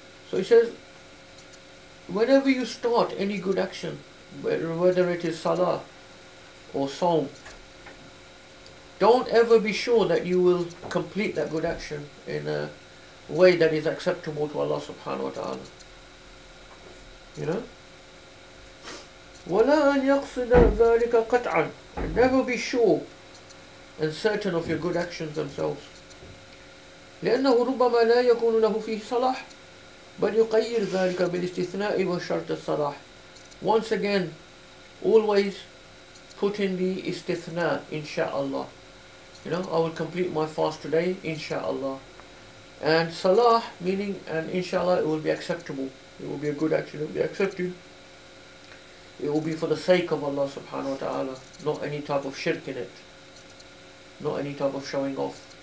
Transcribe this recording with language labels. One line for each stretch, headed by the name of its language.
English: So he says, whenever you start any good action, whether it is salah or sawm, don't ever be sure that you will complete that good action in a way that is acceptable to Allah subhanahu wa ta'ala.
Arabic: وَلَا أَنْ يَقْصِدَ ذَلِكَ قَطْعًا.
English: And never be sure and certain of your good actions themselves.
Arabic: لأنه ربما لا يكون له فيه صلاح بل يقير ذلك بالاستثناء وشرط الصلاح.
English: Once again, always put in the istithna, insha'Allah. I will complete my fast today, insha'Allah. And salah, meaning, and inshallah, it will be acceptable. It will be a good action, it will be accepted. It will be for the sake of Allah subhanahu wa ta'ala, not any type of shirk in it, not any type of showing off.